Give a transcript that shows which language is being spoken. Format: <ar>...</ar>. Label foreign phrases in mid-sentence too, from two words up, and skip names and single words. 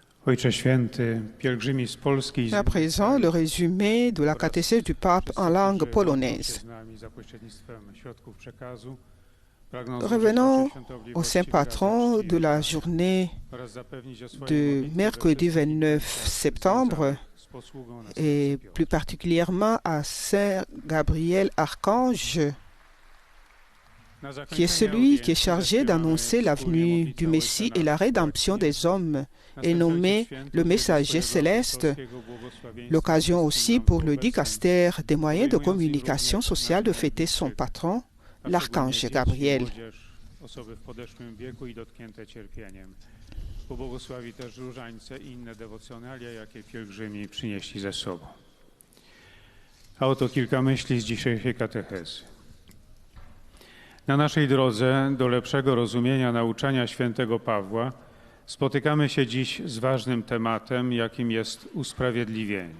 <pl>Ojcze Święty, pielgrzymi z Polski i</pl> <fr>À présent, le résumé de la catéchèse du pape en langue polonaise. Revenons au Saint Patron de la journée de mercredi 29 septembre et plus particulièrement à Saint Gabriel Archange, qui est celui qui est chargé d'annoncer la venue du Messie et la rédemption des hommes, est nommé le messager céleste, l'occasion aussi pour le dicaster des moyens de communication sociale de fêter son patron, l'archange Gabriel.</fr> <pl>Pobłogosławi też różańce i inne dewocjonalia, jakie pielgrzymi przynieśli ze sobą. A oto kilka myśli z dzisiejszej katechezy. Na naszej drodze do lepszego rozumienia nauczania świętego Pawła spotykamy się dziś z ważnym tematem, jakim jest usprawiedliwienie.</pl>